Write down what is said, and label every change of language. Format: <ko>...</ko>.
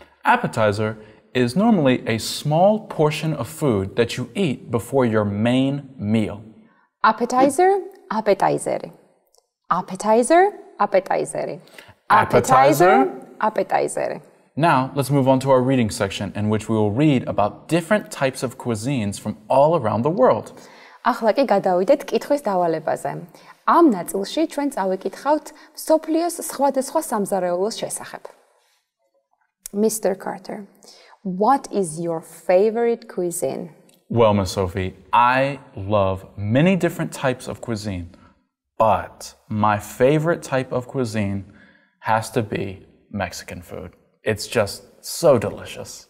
<en>Appetizer is normally a small portion of food that you eat before your main meal. Appetizer, appetizer. Appetizer, appetizer. Appetizer. Appetizer. Now, let's move on to our reading section in which we will read about different types of cuisines from all around the world.</en> <ka>ახლა კი გადავიდეთ კითხვის დავალებაზე. ამ ნაწილში ჩვენ წავიკითხავთ მსოფლიოს სხვადასხვა სამზარეულოს შესახებ.</ka> <en>Mr. Carter, what is your favorite cuisine? Well, Miss Sophie, I love many different types of cuisine, but my favorite type of cuisine has to be Mexican food. It's just so delicious.</en>